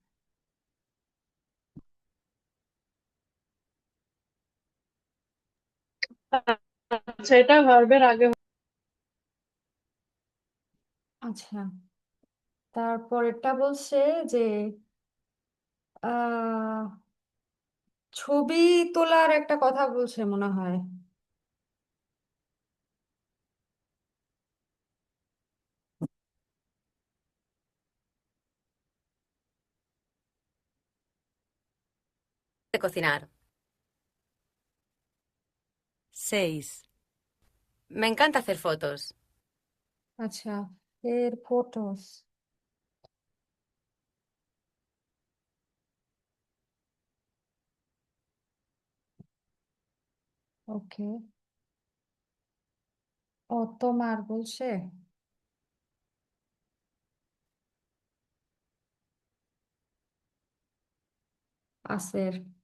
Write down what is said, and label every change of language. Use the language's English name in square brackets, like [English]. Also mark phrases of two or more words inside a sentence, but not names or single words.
[Bangla] আচ্ছা, এটা ভার্বের আগে। আচ্ছা, তারপর এটা বলছে যে আহ ছবি তোলার একটা কথা বলছে মনে হয়। [Spanish] De cocinar. 6. Me encanta hacer fotos. [Bangla] আচ্ছা, এর ফটোস। ওকে, ও তোমার বলছে আসের।